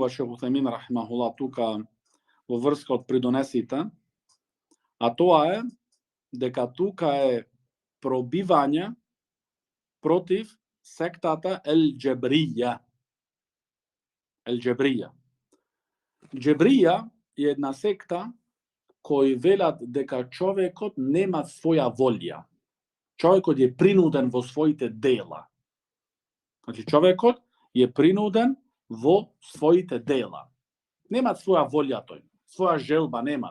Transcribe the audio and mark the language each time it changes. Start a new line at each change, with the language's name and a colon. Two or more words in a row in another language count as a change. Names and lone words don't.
Macedonian: Шейх Утхамин рахимахуллах тука во врска од придонесите, а тоа е дека тука е пробивање против сектата Ел-Џебрија. Ел-Џебрија. Џебрија е една секта кој велат дека човекот нема своја волја. Човекот е принуден во своите дела. Значи, човекот е принуден во своите дела. Нема своја волја тој, своја желба нема.